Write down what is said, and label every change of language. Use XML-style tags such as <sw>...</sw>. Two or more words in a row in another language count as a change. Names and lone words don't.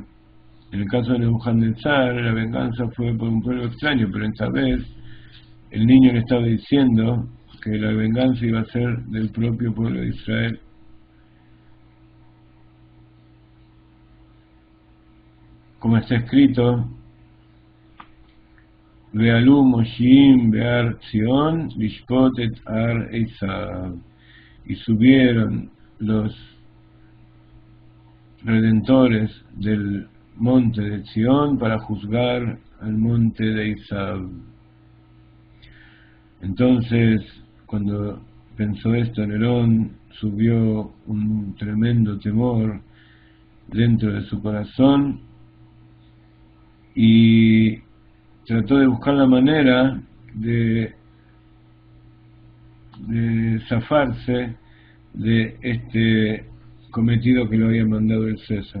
<es>En el caso de Nebuchadnezzar, la venganza fue por un pueblo extraño, pero esta vez el niño le estaba diciendo que la venganza iba a ser del propio pueblo de Israel. Como está escrito:</es> <he>ועלו מושעים בהר ציון לשפט את הר עשו,</he> <es>y subieron los redentores del monte de Zion para juzgar al monte de Esav. Entonces, cuando pensó esto, Nerón subió un tremendo temor dentro de su corazón y trató de buscar la manera de zafarse de este cometido que lo había mandado el César.</es>